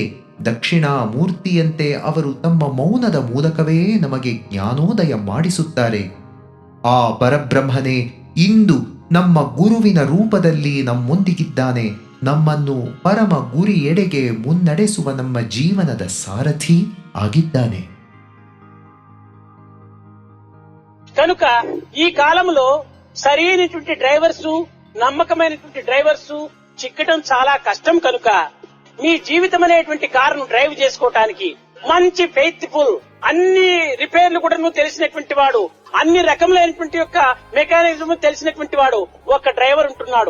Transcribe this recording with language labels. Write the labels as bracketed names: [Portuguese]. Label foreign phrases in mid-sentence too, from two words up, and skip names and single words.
[Kannada] ದಕ್ಷಿಣಾಮೂರ್ತಿಯಂತೆ ಅವರು ತಮ್ಮ ಮೌನದ ಮೂಲಕವೇ ನಮಗೆ ಜ್ಞಾನೋದಯ ಮಾಡಿಸುತ್ತಾರೆ. ಆ ಪರಬ್ರಹ್ಮನೇ ಇಂದು ನಮ್ಮ ಗುರುವಿನ ರೂಪದಲ್ಲಿ ನಮ್ಮೊಂದಿಗಿದ್ದಾನೆ. ನಮ್ಮನ್ನು ಪರಮ ಗುರಿಯೆಡೆಗೆ ಮುನ್ನಡೆಸುವ ನಮ್ಮ ಜೀವನದ ಸಾರಥಿ ಆಗಿದ್ದಾನೆ. [Telugu] కనుక ఈ కాలంలో సరైనటువంటి డ్రైవర్సు, నమ్మకమైనటువంటి డ్రైవర్సు చిక్కడం చాలా కష్టం. కనుక మీ జీవితం అనేటువంటి కారును డ్రైవ్ చేసుకోవటానికి మంచి ఫెయిత్ఫుల్, అన్ని రిపేర్లు కూడా తెలిసినటువంటి వాడు, అన్ని రకములైనటువంటి యొక్క మెకానిజం తెలిసినటువంటి వాడు ఒక డ్రైవర్ ఉంటున్నాడు.